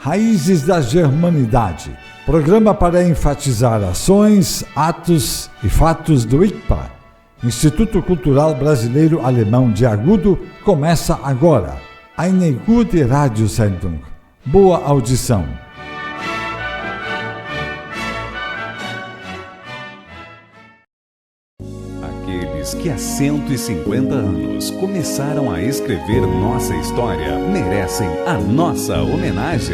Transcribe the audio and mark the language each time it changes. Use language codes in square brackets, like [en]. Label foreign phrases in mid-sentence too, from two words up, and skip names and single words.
[pt] Raízes da Germanidade, programa para enfatizar ações, atos e fatos do ICPA, Instituto Cultural Brasileiro Alemão de Agudo, começa agora. [de] Eine gute Radiosendung. [pt] Boa audição. Aqueles que há 150 anos começaram a escrever nossa história merecem a nossa homenagem.